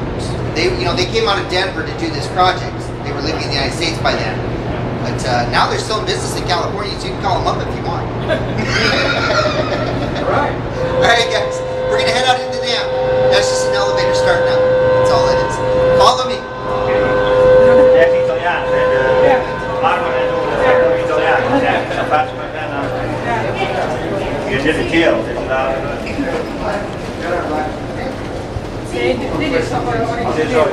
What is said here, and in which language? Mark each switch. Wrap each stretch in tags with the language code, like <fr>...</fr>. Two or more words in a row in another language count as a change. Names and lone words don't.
<en>They came out of Denver to do this project. They were living in the United States by then. But now they're still in business in California, so you can call them up if you want. Right. All right, guys. We're going to head out into the dam. That's just an elevator starting up. That's all it is. Follow me.</en> <nl>Echt Italiaans, hè? Marmer en zo, dat is echt Italiaans. Ja,</nl> <it>faccio per te, no?</it> <nl>Je zit in keel, dit is daar. Dit is toch wel Dit is zo.</nl>